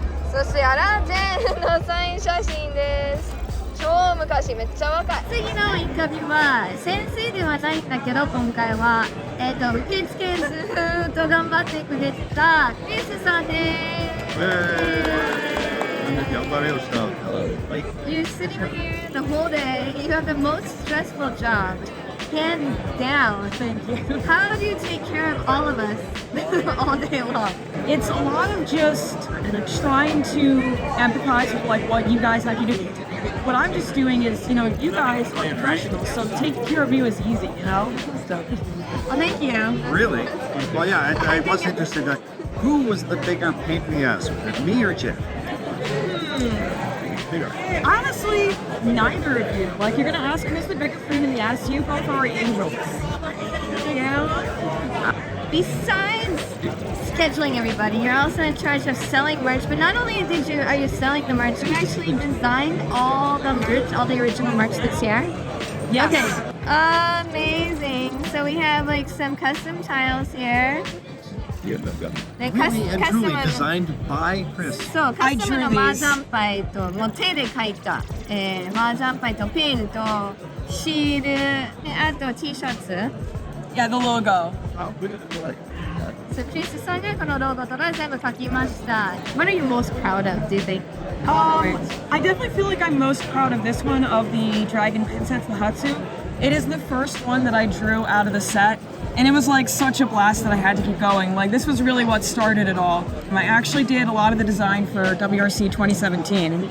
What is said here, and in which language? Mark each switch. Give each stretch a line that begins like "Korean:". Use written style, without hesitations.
Japanese: そしてジェンのサイン写真です。超昔、めっちゃ若い。次のインタビューは先生ではないんだけど、今回は受付ずっと頑張ってくれたクリスさんです。
English: You're sitting here the whole day. You have the most stressful job, hands down. Thank you. How do you take care of all of us all day long? It's a lot of just trying to empathize with like what you guys have to do. What I'm just doing is, you guys are professionals, so taking care of you is easy, So, Well, thank you. Really? Well, yeah, I was interested. Who was the bigger pain in the ass, me or Jeff? honestly, neither of you. Like, you're gonna ask who's the bigger pain in the ass. You both are angels. Besides scheduling everybody, you're also in charge of selling merch. But not only are you selling the merch, you actually designed all the merch, all the original merch this year. Yes. Okay. Amazing. So we have like some custom tiles here. Really and truly designed by Chris.
Japanese: そう、カスタムのマージャンパイと、もう手で描いた、マージャンパイとペンとシール、であと T シャツ。
English: Yeah, the logo. So
Japanese: クリスさんがこのロゴとか全部描きました。
English: What are you most proud of, do you think? I definitely feel like I'm most proud of this one, of the Dragon Princess Hatsu. It is the first one that I drew out of the set, and it was like such a blast that I had to keep going. Like, this was really what started it all. I actually did a lot of the design for WRC 2017.